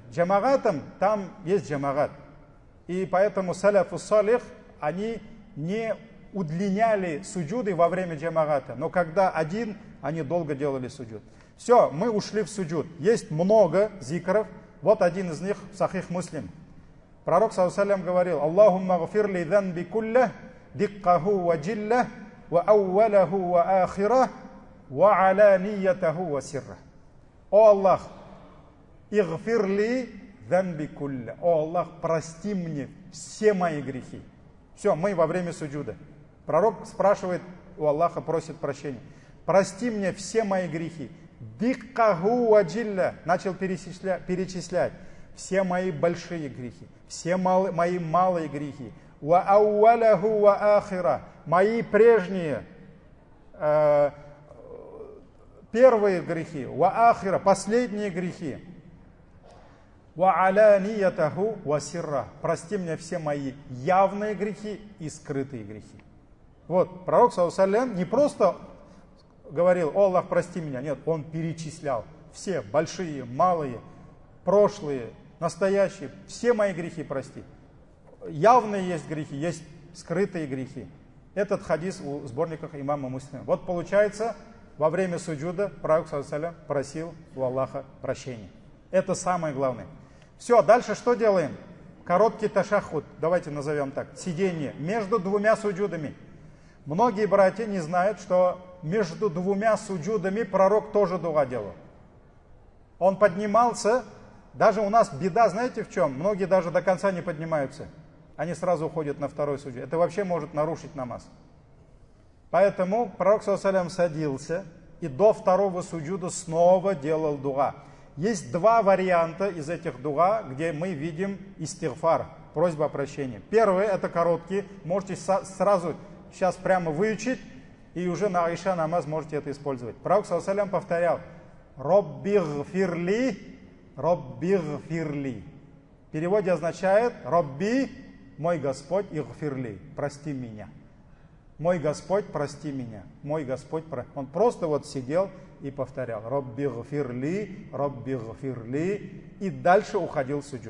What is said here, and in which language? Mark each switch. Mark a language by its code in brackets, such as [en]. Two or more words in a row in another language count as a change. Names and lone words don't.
[ru] Джамагатом там есть джамагат. И поэтому [ar] السلف الصالح, [ru] они не удлиняли суджуды во время джамагата. Но когда один, они долго делали суджуд. Все, мы ушли в суджуд. Есть много зикров. Вот один из них, Сахих Муслим. [ar] Пророк, صلى الله عليه говорил: اللهم اغفر لي ذنبي كله، دقه وجله، وأوله وآخره، وعلانيته وسره. О Аллах, اغفر لي ذنبي كله. [ru] О Аллах, прости мне все мои грехи. Все, мы во время суджуда. Пророк спрашивает у Аллаха просит прощения. Прости мне все мои грехи. [ar] دقه وجله, [ru] начал перечислять все мои большие грехи, все мои малые грехи. [ar] وأوله وآخره, [ru] мои прежние первые грехи, [ar] وآخره, [ru] последние грехи. [ar] وعلانيته وسره, [ru] прости мне все мои явные грехи и скрытые грехи. Вот, пророк, [ar] صلى الله عليه وسلم, [ru] не просто говорил: «О Аллах, прости меня». Нет, он перечислял все большие, малые, прошлые, настоящие, все мои грехи прости. Явные есть грехи, есть скрытые грехи. Этот хадис в сборниках имама Муслима. Вот получается, во время суджуда пророк, [ar] صلى الله عليه وسلم, [ru] просил у Аллаха прощения. Это самое главное. Все, дальше что делаем? Короткий ташаххуд, давайте назовем так, сидение между двумя суджудами. Многие братья не знают, что между двумя суджудами пророк тоже дуа делал. Он поднимался, даже у нас беда, знаете в чем? Многие даже до конца не поднимаются. Они сразу уходят на второй суджуд. Это вообще может нарушить намаз. Поэтому пророк, [ar] صلى الله عليه وسلم, [ru] садился и до второго суджуда снова делал дуа. Есть два варианта из этих дуа, где мы видим истигфар, просьба о прощении. Первый, это короткий, можете сразу сейчас прямо выучить, и уже на Аиша намаз можете это использовать. Пророк, [ar] صلى الله عليه وسلم, [ru] повторял: [ar] «ربي اغفر لي، ربي اغفر لي». [ru] В переводе означает: «Робби, мой Господь, игфирли, прости меня». Мой Господь, прости меня. Мой Господь, Он просто вот сидел и повторял: [ar] «ربي اغفر لي، ربي اغفر لي», [ru] и дальше уходил в суджуд.